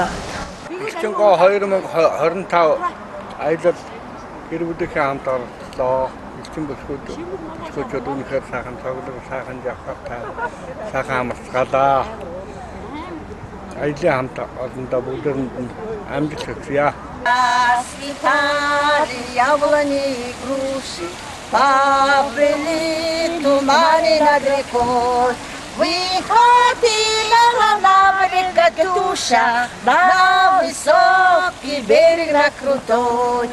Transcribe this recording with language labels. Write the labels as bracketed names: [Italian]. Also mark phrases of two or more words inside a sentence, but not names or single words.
[Mongolian] Хилчингоо 2025 аялал гэр бүлийнхээ хамт орлоо. Хилчин бүсгүүчүүд үнэхээр сайхан цоглог, сайхан явхтай, сайхан амарцгаалаа. Аялын хамт олондоо бүгдэнд амжилт хүсье. [Russian] Свитали яблони груши, побрели туманы над рекой. Выходила на берег Катюша, на высокий берег на крутой.